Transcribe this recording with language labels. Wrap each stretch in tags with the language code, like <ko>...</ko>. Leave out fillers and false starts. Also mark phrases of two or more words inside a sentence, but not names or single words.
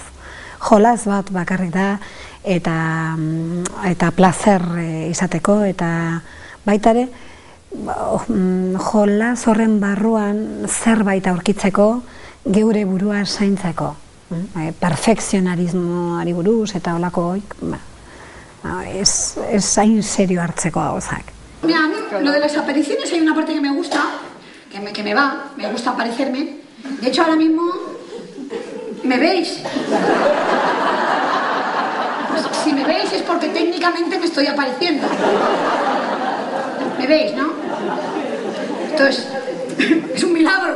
<eu>Jolaz bat bakarrik da, eta placer izateko, eta baitare, jolaz horren barruan zerbait aurkitzeko, geure burua zaintzeko. Perfekzionarismoari buruz eta olako hoik, ez hain serio hartzeko gauzak.</eu> <es>Mira, a mí lo de las apariciones hay una parte que me gusta, que me gusta aparecerme. De hecho, ahora mismo, ¿me veis? Si me veis es porque técnicamente me estoy apareciendo. ¿Me veis, no? Entonces, es un milagro.</es>